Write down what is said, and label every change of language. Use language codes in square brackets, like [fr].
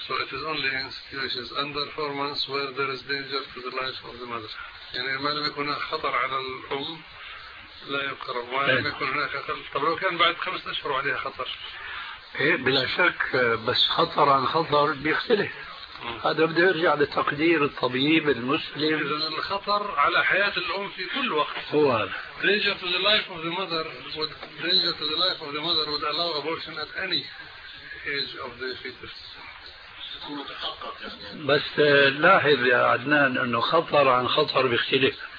[en] So it is only in situations under 4 months where there is danger to the life of the mother. [ar] يعني ما لم يكن خطر على الأم لا يقرب، ما لم يكن هناك خطر. طب لو كان بعد 5 أشهر عليها خطر؟ إيه بلا شك، بس خطر عن خطر بيختلف. هذا بده يرجع لتقدير الطبيب المسلم. إذن الخطر على حياة الأم في كل وقت. هو. [en] Danger to the life of the mother would danger to the life of the mother would allow abortion at any age of the fetus. [ar] بس لاحظ يا عدنان انه خطر عن خطر بيختلف،